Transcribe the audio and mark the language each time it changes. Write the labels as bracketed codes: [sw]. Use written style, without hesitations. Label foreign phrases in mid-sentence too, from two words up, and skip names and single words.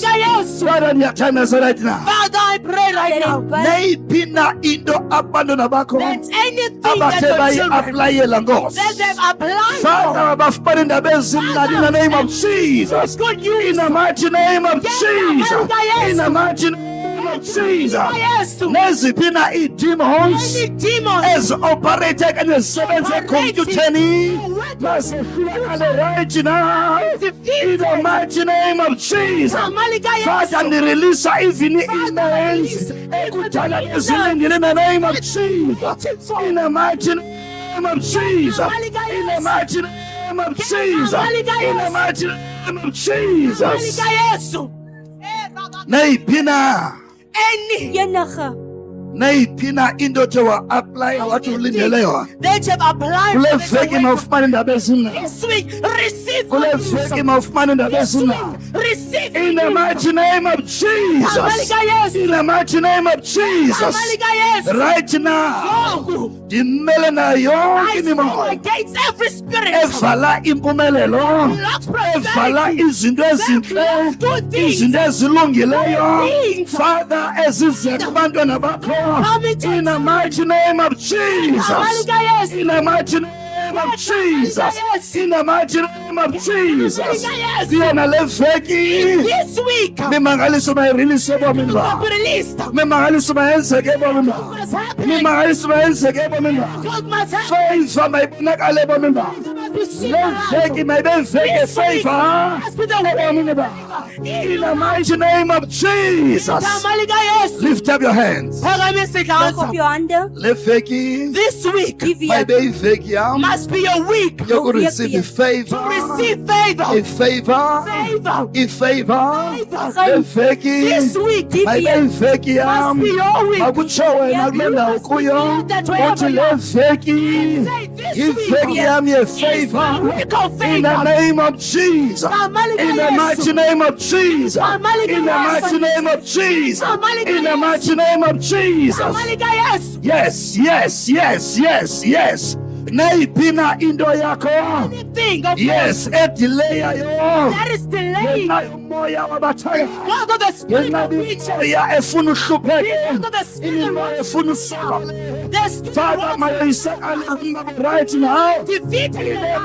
[xh] Father, ndiyathandaza [en] right now. Father, I pray right now [xh] Nayiphi na into abantwana bakho [en] that anything that [xh] abathe [en] your children [xh] bayi-aplayela ngosi. [en] that they've applied Father, [xh] bafumane indaba ezimnandi [en] in the name of Jesus. good In news. the mighty name of Jesus. In the mighty name of Jesus. [xh] Neziphi na ii-demons [en] Any demons [xh] ezi-operate kanye zisebenze ekhompyutheni masehlulakale [en] right now. In the mighty name of Jesus. Father, [xh] ndireleasa even ii-emails ekudala bezilindile [en] in the name of Jesus. In the mighty name of Jesus. In the mighty name of Jesus. In the mighty name of Jesus. [xh] Nayiphi na nayiphi na into othe wa-aplaya wathi ulindeleyo [en] that have applied [xh] kule [en] for this [xh] veki mawufumane indaba ezimnandi. [en] this week. Receive [xh] Kule [en] good news. [xh] veki mawufumane indaba [en] This week, [xh] ezimnandi. [en] receive In the mighty name of Jesus. In the mighty name of Jesus. Right now. [xh] Ndimele nayo yonke [en] I [xh] imimoya [en] stand against every spirit [xh] evala impumelelo, evala izinto ezintle, izinto ezilungileyo, Father, ezize kubantwana bakho. [en] In the mighty name of Jesus. In the mighty name of Jesus. In the mighty name of Jesus. [xh] Kuyona le veki [en] this week. [xh] mimangaliso mayirelease ebomini bakho. [en] Be released. [xh] Mimangaliso mayenzeke ebomini bakho. [en] What's happening? [xh] Mimangaliso mayenzeke ebomini bakho. [en] God must happen. [xh] Favor mayibonakale ebomini bakho. Le veki mayibe veki favor ebomini bakho. [en] In the mighty name of Jesus. Lift up your hands. [xh] Le veki [en] This week [xh] mayibe iveki yam [en] must be a week to [xh] yokureceive favor. [en] receive favor. [xh] Ifavor. [en] Favor. [xh] Ifavor. Le veki [en] This week [xh] mayibe iveki yam [en] must be your week. [xh] akutsho wena kule ndawo kuyo uthi le veki iveki yam yefavor. [en] Week of In the favor. name of Jesus. In the mighty name of Jesus. In the mighty name of Jesus. In the mighty name of Jesus. Yes, yes, yes, yes, yes. [xh] Nayiphi na into yakho. [en] Anything of [xh] Yes, edileyayo. [en] that is delayed. [xh] Ngenxa yomoya wabathaka. [en] Because of the spirit [xh] Ngenxa [en] of witches. [xh] yomoya efuna uhlupheke. [en] Because of the spirit [xh] Imimoya [en] of [xh] efuna usakale. [en] the spirit Father, of [xh] mayisakale [en] right now. defeating In the the